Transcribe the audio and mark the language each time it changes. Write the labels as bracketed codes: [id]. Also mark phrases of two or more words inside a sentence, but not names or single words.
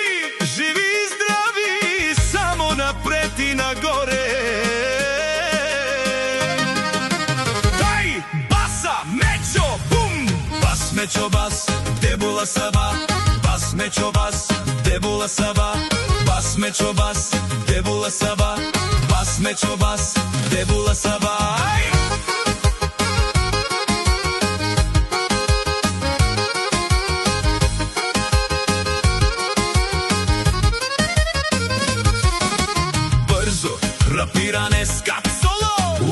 [bg] Живи и здрави, само напред и нагоре. Дай баса, мечо, бум! Бас, мечо, бас, дебула сава. Бас, мечо, бас, дебула сава. Бас, мечо, бас, дебула сава. Бас, мечо, бас, дебула сава. Бързо, рапиране, скат, соло.